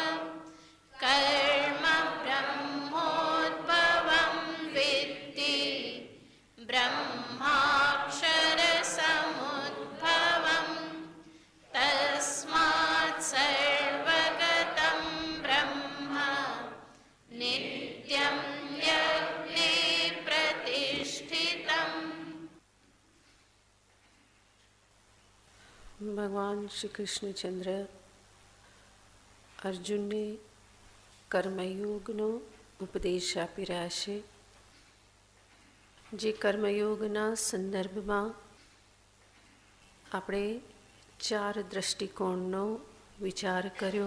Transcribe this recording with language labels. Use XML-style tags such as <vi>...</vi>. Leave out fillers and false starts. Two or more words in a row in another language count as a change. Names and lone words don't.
<sa>कर्म ब्रह्मोद्भवं विद्धि ब्रह्माक्षरसमुद्भवम्। तस्मात् सर्वगतं ब्रह्म नित्यं यज्ञे प्रतिष्ठितम्।</sa> <gu>ભગવાન શ્રી કૃષ્ણચંદ્ર અર્જુનને કર્મયોગનો ઉપદેશ આપી રહ્યા છે, જે કર્મયોગના સંદર્ભમાં આપણે 4 દૃષ્ટિકોણનો વિચાર કર્યો.</gu>